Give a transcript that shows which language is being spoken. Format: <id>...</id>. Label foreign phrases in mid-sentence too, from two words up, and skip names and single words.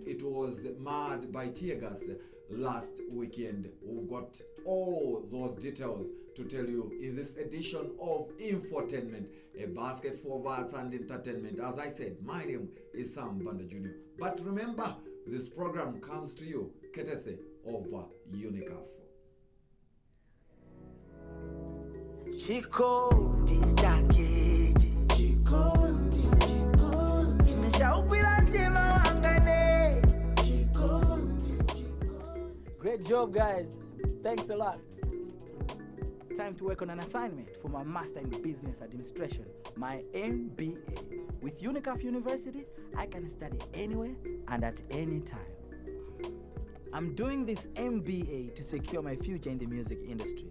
<en>It was marred by tear gas last weekend. We've got all those details to tell you in this edition of Infotainment, a basket for arts and entertainment. As I said, my name is Sam Banda Junior. But remember, this program comes to you courtesy of Unicaf.</en> <tum>Chikondi chake chikondi nimeshaupila ntima wangane chikondi.</tum> <en>Great job, guys. Thanks a lot. Time to work on an assignment for my Master in Business Administration, my MBA. With Unicaf University, I can study anywhere and at any time. I'm doing this MBA to secure my future in the music industry.</en>